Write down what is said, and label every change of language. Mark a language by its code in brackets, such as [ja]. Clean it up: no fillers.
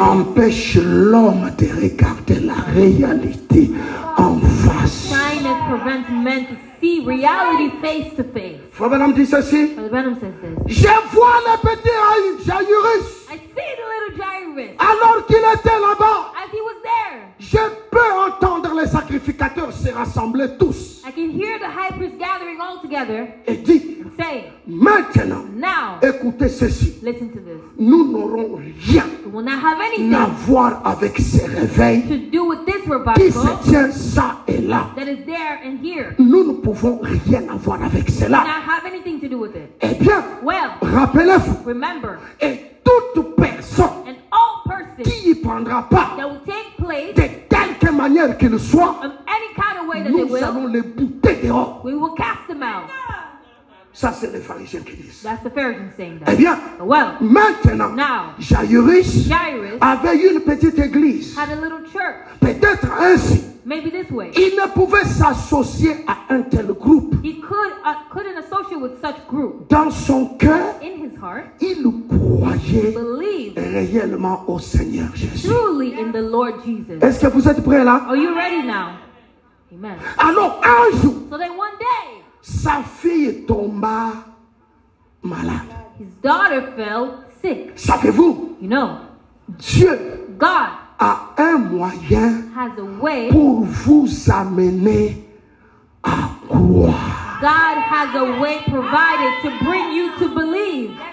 [fr] empêche l'homme de regarder la réalité en face. [en] Shyness prevents men to see reality face to face. [fr] Frère Branham dit ceci. [en] Brother Branham says this. [fr] Je vois le petit Jairus [en] I see the little Jairus [fr] alors qu'il était là-bas. [en] as he was there. [fr] Je peux entendre les sacrificateurs se rassembler tous [en] I can hear the high priest gathering all together [fr] et dire [en] and saying, [fr] maintenant, [en] now, [fr] écoutez ceci. [en] listen to this. [fr] Nous n'aurons rien [en] We will not have [fr] à [en] anything [fr] voir avec ces réveils [en] to do with this [fr] qui [en] revival [fr] se tient ça et là. [en] that is there and here. [fr] Nous ne pouvons rien avoir avec [en] We [fr] cela. [en] not have anything to do with it. [fr] Eh bien, [en] Well, [fr] rappelez-vous, [en] remember, [fr] et toute personne [en] and all person [fr] qui n'y prendra pas [en] that will take place [fr] de quelque manière qu'il soit, [en] of any kind of way that they [fr] nous [en] will, [fr] allons les bouter dehors. [en] we will cast them out. [fr] Ça, c'est les pharisiens qui disent. [en] That's the Pharisees saying [fr] Eh [en] that. [fr] bien, [en] Well, [fr] maintenant, [en] now, [fr] Jairus [en] Jairus [fr] avait une petite église. [en] had a little church, [fr] Peut-être ainsi, [en] maybe this way. [fr] il ne pouvait s'associer à un tel groupe. [en] He couldn't associate with such group. [fr] Dans son cœur, [en] In his heart, [fr] il croyait [en] believe [fr] réellement au Seigneur Jésus. [en] truly in the Lord Jesus. [fr] Est-ce que vous êtes prêts là? [en] Are you ready now? Amen. [fr] Alors, un jour, [en] So then one day, [fr] sa fille tomba malade. [en] his daughter fell sick. [fr] Savez-vous, [en] You know, [fr] Dieu [en] God [fr] a un moyen [en] has a way. [fr] pour vous amener à croire. [en] God has a way provided to bring you to believe.